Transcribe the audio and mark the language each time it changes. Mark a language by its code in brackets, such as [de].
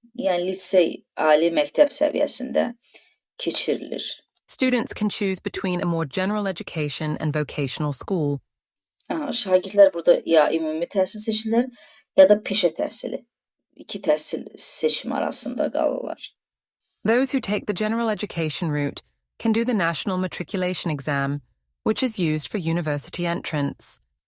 [az] Yəni lisey, ali məktəb səviyyəsində keçirilir. [en] Students can choose between a more general education and vocational school. [az] Şagirdlər burada ya ümumi təhsil seçirlər, ya da peşə təhsili. İki təhsil seçimi arasında qalırlar. [en] Those who take the general education route can do the national matriculation exam, which is used for university entrance.